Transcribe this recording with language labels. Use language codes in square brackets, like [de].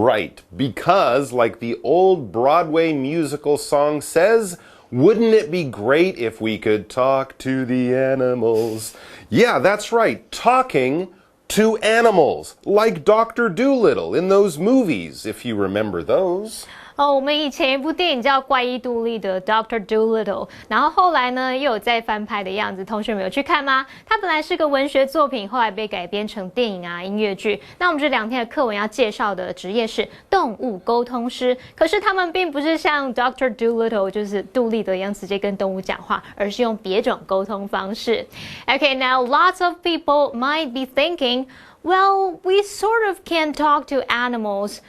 [en] Right, because like the old Broadway musical song says, wouldn't it be great if we could talk to the animals? Yeah, that's right, talking to animals, like Dr. Dolittle in those movies, if you remember those. [zh] 我们以前一部电影叫《怪医杜立的 Dr. Dolittle》，然后后来呢又有再翻拍的样子，同学们有去看吗？它本来是个文学作品，后来被改编成电影啊、音乐剧。那我们这2天的课文要介绍的职业是动物沟通师，可是他们并不是像 Dr. Dolittle 就是杜立德一样直接跟动物讲话，而是用别种沟通方式。 [en] Okay, now lots of people might be thinking, well, we sort of can talk to animals.